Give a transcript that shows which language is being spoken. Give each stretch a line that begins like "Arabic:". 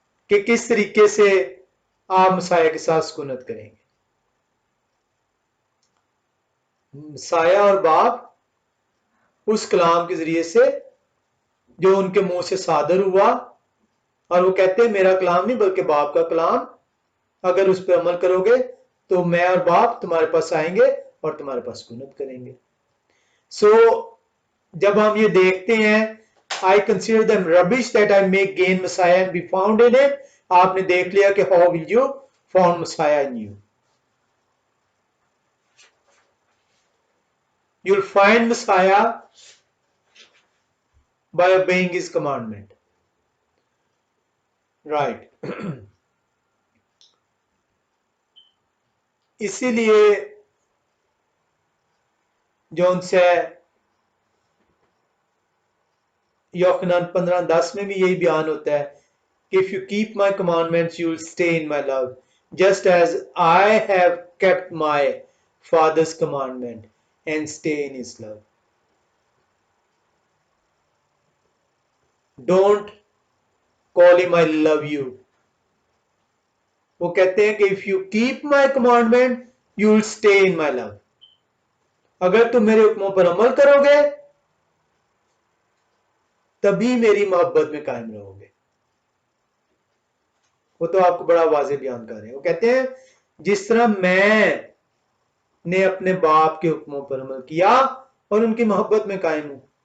Urdu: کہ کس طریقے سے آپ مسیح کے ساتھ سکونت کریں گے۔ مسیح اور باپ اس کلام کے ذریعے سے جو ان کے منہ سے صادر ہوا، اور وہ کہتے ہیں میرا کلام نہیں بلکہ باپ کا کلام، اگر اس پہ عمل کرو گے تو میں اور باپ تمہارے پاس آئیں گے اور تمہارے پاس سکونت کریں گے۔ سو جب ہم یہ دیکھتے ہیں
English: I consider them rubbish that I may gain Messiah and be found in it،
Urdu: آپ نے دیکھ لیا کہ
English: how will you found Messiah in you. You'll find Messiah by obeying his commandment. Right.
Urdu: اسی لیے جو ان سے یوحنا 15:10 میں بھی یہی بیان ہوتا ہے کہ
English: if you keep my commandments you will stay in my love just as I have kept my father's commandment and stay in his love. Don't call him I love you.
Urdu: وہ کہتے ہیں کہ
English: if you keep my commandment you will stay in my love.
Urdu: اگر تم میرے حکموں پر عمل کرو گے تبھی میری محبت میں قائم رہو گے۔ وہ تو آپ کو بڑا واضح بیان کر رہے ہیں۔ وہ کہتے ہیں جس طرح میں نے اپنے باپ کے حکموں پر عمل کیا اور ان کی محبت میں قائم ہوں،